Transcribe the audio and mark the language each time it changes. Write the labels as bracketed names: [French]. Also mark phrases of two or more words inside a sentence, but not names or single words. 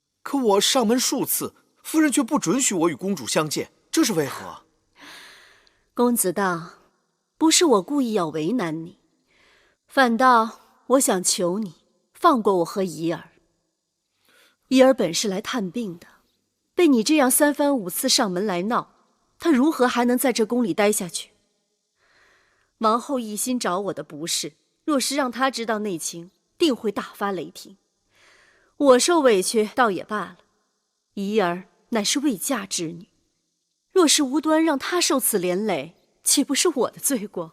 [Chinese] 可我上門數次，夫人卻不准許我與公主相見，這是為何？公子道，不是我故意要為難你，反倒我想求你放過我和怡兒。怡兒本是來探病的，被你這樣3番5次上門來鬧，她如何還能在這宮裡待下去？王後一心找我的不是，若是讓她知道內情，定會大發雷霆。我受委屈倒也罷了，怡兒乃是未嫁之女，若是無端讓她受此連累，豈不是我的罪過？